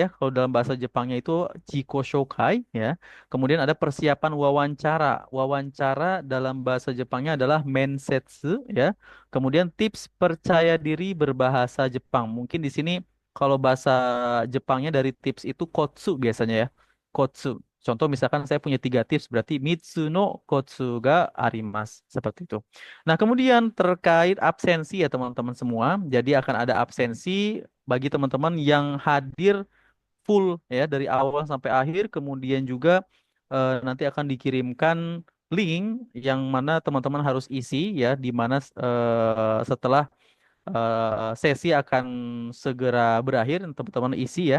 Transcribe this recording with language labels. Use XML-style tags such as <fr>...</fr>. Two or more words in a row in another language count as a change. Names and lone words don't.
<id>Kalau dalam bahasa Jepangnya itu</id> <ja>自己 紹介</ja> <id>ya. Kemudian ada persiapan wawancara. Wawancara dalam bahasa Jepangnya adalah mensetsu ya. Kemudian tips percaya diri berbahasa Jepang. Mungkin di sini kalau bahasa Jepangnya dari tips itu kotsu biasanya ya. Kotsu. Contoh misalkan saya punya tiga tips berarti</id> <ja>三つ の コツ が あります.</ja> <id>Seperti itu. Nah, kemudian terkait absensi ya teman-teman semua. Jadi akan ada absensi bagi teman-teman yang hadir full ya dari awal sampai akhir. Kemudian juga nanti akan dikirimkan link yang mana teman-teman harus isi ya, di mana setelah sesi akan segera berakhir, teman-teman isi ya.</id>